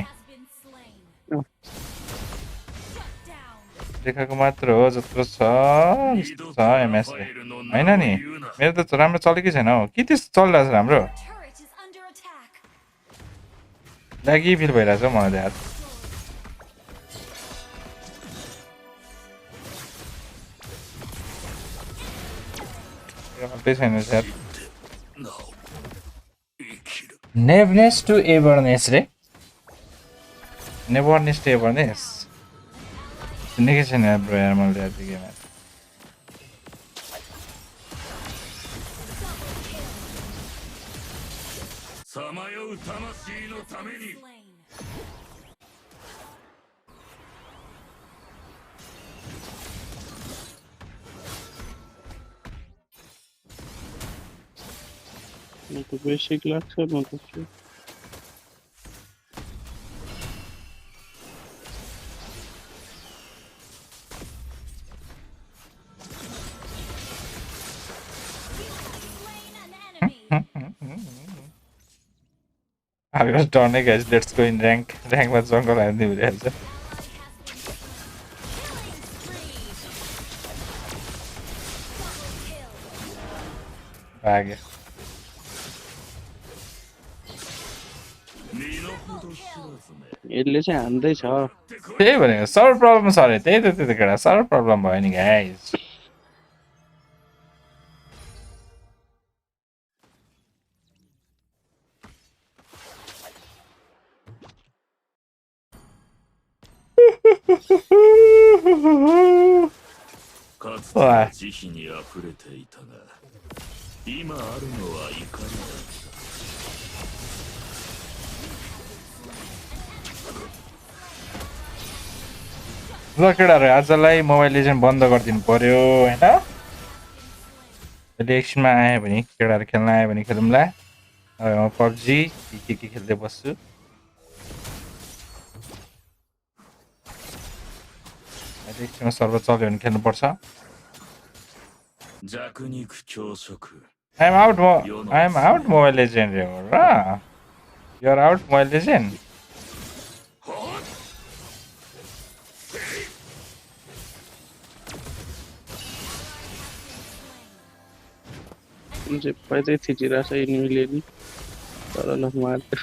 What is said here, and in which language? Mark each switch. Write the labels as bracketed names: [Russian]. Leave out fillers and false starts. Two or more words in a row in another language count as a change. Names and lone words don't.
[English] Has been slain. Shut down. [Nepali] देखाएको मात्र हो जत्रो छ त्यस्तो छ एमएसले होइन नि मेरो त राम्रो चलेकै छैन हौ के त्यस्तो चलिरहेछ राम्रो [English] Turret is under attack. laggy feel [Nepali] भइरहेछ हौ मलाई त यार मात्रै छैन यार [Japanese] なお生きる [Nepali] नेभनेस टु एभरनेस रे नेभरनेस टु एभरनेस सुनेकै छैन ब्रो यार मैले यार त्यो गेम [Japanese] さまよう魂のために [English] Slain. [Nepali] म त बेसिक लाग्छ म त के [English] Slain an enemy. I was done guys let's go in rank [Nepali] मा जङ्गल हान्ने भइरहेछ भाग्यो [Japanese] 身の程知らずめ [Nepali] यसले चाहिँ हान्दैछ त्यही भनेको [English] server problem [Nepali] छ अरे त्यही त केटा [English] server problem [Nepali] भयो नि गाइस [Japanese] かつては慈悲にあふれていたが今あるのは怒りだけだ [Nepali] ल केटाहरू आजलाई मोबाइल लेजेन्ड बन्द गरिदिनु पर्यो होइन अहिले एकछिनमा आयो भने केटाहरू खेल्न आयो भने खेलौँला अब म पब्जी के खेल्दै बस्छु अहिले एकछिनमा सर्भर चल्यो भने खेल्नुपर्छ [Japanese] 弱肉強食 [English] I am out Mobile Legend [Nepali] रे हो र [English] You are out Mobile Legend [Nepali] जे पाए चाहिँ थिचिरहेछ यिनीहरूले नि तर ल मार